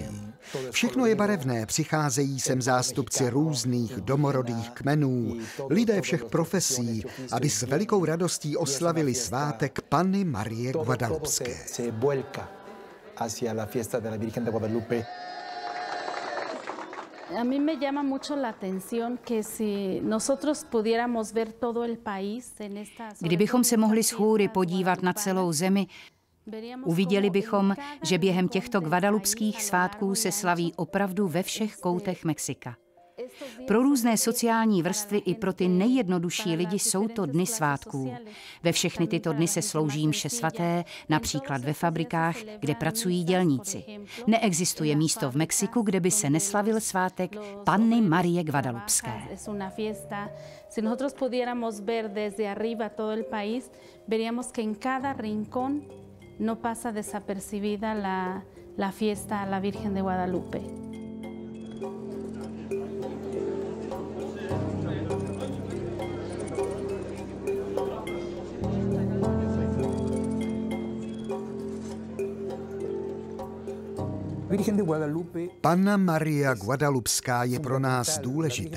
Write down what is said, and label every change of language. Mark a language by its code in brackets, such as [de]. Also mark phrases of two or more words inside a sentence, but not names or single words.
[cs] Všechno je barevné, přicházejí sem zástupci různých domorodých kmenů, lidé všech profesí, aby s velikou radostí oslavili svátek Panny Marie Guadalupské. [es] A mí me llama mucho la atención que si nosotros pudiéramos ver todo el país en estas. [cs] Kdybychom se mohli z hůry podívat na celou zemi, uviděli bychom, že během těchto guadalupských svátků se slaví opravdu ve všech koutech Mexika. Pro různé sociální vrstvy i pro ty nejjednodušší lidi jsou to dny svátků. Ve všechny tyto dny se slouží mše svaté, například ve fabrikách, kde pracují dělníci. Neexistuje místo v Mexiku, kde by se neslavil svátek Panny Marie Guadalupské. [es] Si nosotros pudiéramos ver desde arriba todo el país, veríamos que en cada rincón no pasa desapercibida la fiesta a la Virgen de Guadalupe. [cs] Panna Maria Guadalupská je pro nás důležitá.